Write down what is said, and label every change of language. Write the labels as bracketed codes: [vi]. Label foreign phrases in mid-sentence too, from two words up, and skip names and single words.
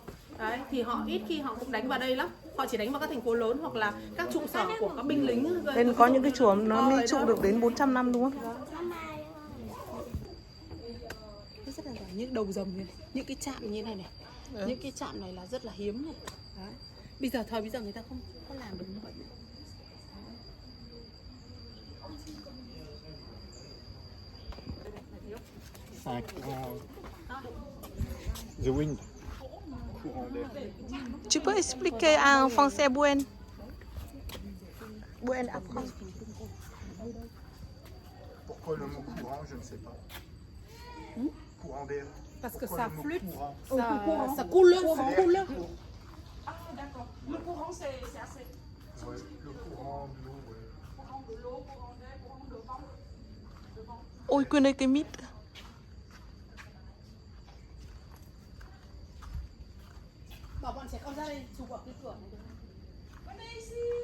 [vi] Đấy, thì họ ít khi họ cũng đánh vào đây lắm. Họ chỉ đánh vào các thành phố lớn hoặc là các trụ sở của các binh lính. Nên có những cái chùa nó mới trụ được đến 400 năm đúng không? Rất là giỏi, những đầu rồng này, những cái chạm như này này. Những cái chạm này là rất là hiếm này. Đấy. Bây giờ người ta không có làm được như vậy nữa. [fr] C'est un courant. [en] The wind. [fr] Courant d'air. Tu peux expliquer en français Buen? Buen après. Pourquoi le mot courant, je ne sais pas. Courant d'air. Parce que Pourquoi ça le mot flûte, courant ça coule, C'est ça l'air coule. qui court. Ah d'accord. Le courant c'est assez. Ouais, le courant de l'eau, ouais. Courant de l'eau, courant d'air, courant de vent. [vi] Ôi quên đây cái mít. Bảo bọn trẻ con ra đây chụp ở cái cửa này được không? [fr] Venez ici.